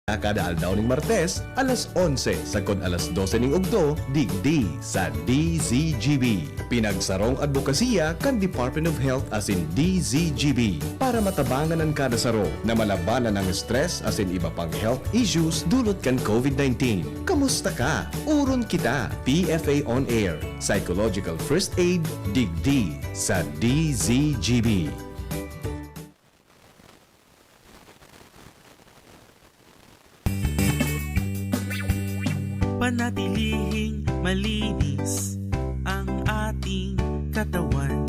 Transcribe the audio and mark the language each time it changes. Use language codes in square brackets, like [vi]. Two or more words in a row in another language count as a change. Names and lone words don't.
[bik] Kada aldaw ning Martes, alas 11 sagkod alas 12 ning ugto, digdi sa DZGB. Pinagsarong advokasya kan Department of Health as in DZGB para matabangan ang kada saro na malabanan ang stress as in iba pang [en] health issues [bik] dulot kan COVID-19. Kamusta ka? Uron kita. PFA on Air. [en] Psychological First Aid, [bik] digdi sa DZGB. [tl] Panatilihing malinis ang ating katawan.